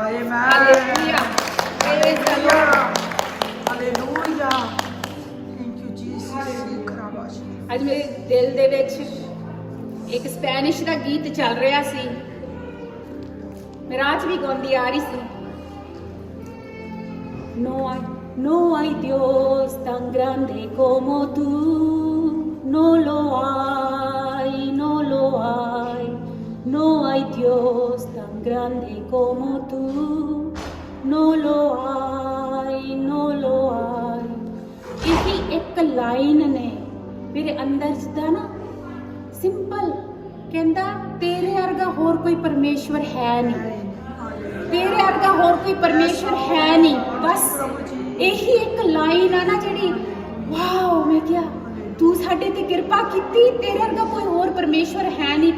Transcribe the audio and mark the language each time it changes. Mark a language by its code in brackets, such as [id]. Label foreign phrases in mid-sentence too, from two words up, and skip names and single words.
[en] Hallelujah. Praise the Lord. Hallelujah. Thank you, Jesus. [pa] ਅੱਜ ਮੇਰੇ ਦਿਲ ਦੇ ਵਿੱਚ ਇੱਕ ਸਪੈਨਿਸ਼ ਦਾ ਗੀਤ ਚੱਲ ਰਿਹਾ ਸੀ, ਮੈਂ ਰਾਤ ਵੀ ਗਾਉਂਦੀ ਆ ਰਹੀ ਸੀ। [es] No hay Dios tan grande como tú, no lo hay, no lo hay, no hay Dios tan grande como tú, no lo hay, no lo hay। [pa] ਇਹੀ ਇੱਕ ਲਾਈਨ ਨੇ ਮੇਰੇ ਅੰਦਰ ਜਿੱਦਾਂ ਨਾ ਸਿੰਪਲ ਕਹਿੰਦਾ ਤੇਰੇ ਵਰਗਾ ਹੋਰ ਕੋਈ ਪਰਮੇਸ਼ਵਰ ਹੈ ਨਹੀਂ, ਤੇਰੇ ਵਰਗਾ ਹੋਰ ਕੋਈ ਪਰਮੇਸ਼ਵਰ ਹੈ ਨਹੀਂ। ਬਸ ਇਹੀ ਇੱਕ ਲਾਈਨ ਆ ਨਾ ਜਿਹੜੀ ਵਾਓ, ਮੈਂ ਕਿਹਾ ਤੂੰ ਸਾਡੇ ਤੇ ਕਿਰਪਾ ਕੀਤੀ, ਤੇਰੇ ਵਰਗਾ ਕੋਈ ਹੋਰ ਪਰਮੇਸ਼ਵਰ ਹੈ ਨਹੀਂ।